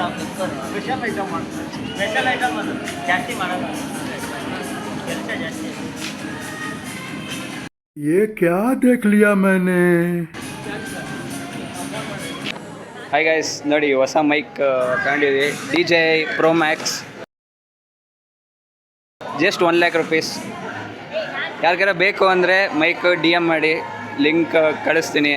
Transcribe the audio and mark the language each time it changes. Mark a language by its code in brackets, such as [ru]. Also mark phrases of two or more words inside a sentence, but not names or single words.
[en] special item [kn] ಅದು ಜಾಸ್ತಿ ಮಾಡಲ್ಲ ಕೆಲಸ ಜಾಸ್ತಿ. [hi] ये क्या देख लिया मैंने? [en] hi guys, [kn] ನೋಡಿ ಹೊಸ ಮೈಕ್ ತಗೊಂಡಿದ್ವಿ, DJI Pro Max. [en] just 1 lakh rupees. [kn] ಯಾರಿಗಾರ ಬೇಕು ಅಂದರೆ ಮೈಕ್ DM ಮಾಡಿ, ಲಿಂಕ್ ಕಳಿಸ್ತೀನಿ.